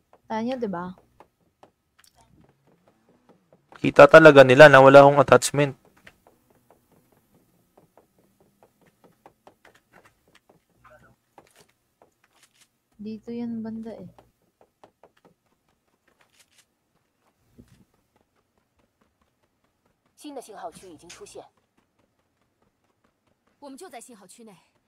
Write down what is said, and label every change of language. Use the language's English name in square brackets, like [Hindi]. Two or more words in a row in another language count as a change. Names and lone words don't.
[Filipino] Tanya, di ba? Kita talaga nila na wala akong attachment. Dito yan banda eh. [Chinese] 新的信号区已经出现，我们就在信号区内。